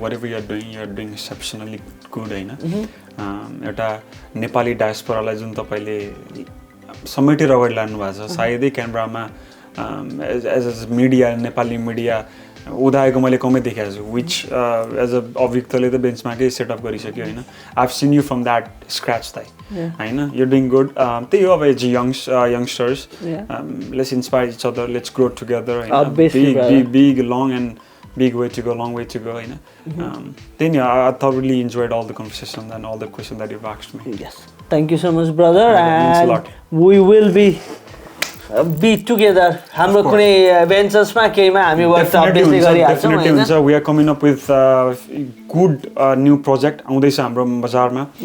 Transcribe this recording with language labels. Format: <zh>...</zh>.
<en>Whatever you are doing exceptionally good हैन.</en> <ne>एउटा नेपाली डायस्पोरालाई जुन तपाईले समेटेर अगाडि लानु भएको छ, सायदै क्यानबरामा एज मिडिया नेपाली मिडिया उदाएको मैले कमै देखेको छु, which एज अ अभियुक्तले त बेन्चमार्कै सेटअप गरिसक्यो हैन.</ne> <en>I've seen you from that scratch</en> <ne>दाइ हैन.</ne> <en>You're doing good.</en> <ne>त्यही हो अब as youngsters.</ne> <en>Let's inspire each other. Let's grow together. Big, long and big way to go, long way to go. Then I thoroughly enjoyed all the conversation and all the questions that you've asked me. Yes. Thank you so much, brother. It means a And lot. we will be together.</en> <ne>हाम्रो कुनै भेन्चर्समा केहीमा हामी work obviously गरिहाल्छौँ हैन. हुन्छ.</ne> <en>We are coming up with good new project</en> <ne>आउँदैछ हाम्रो बजारमा.</ne>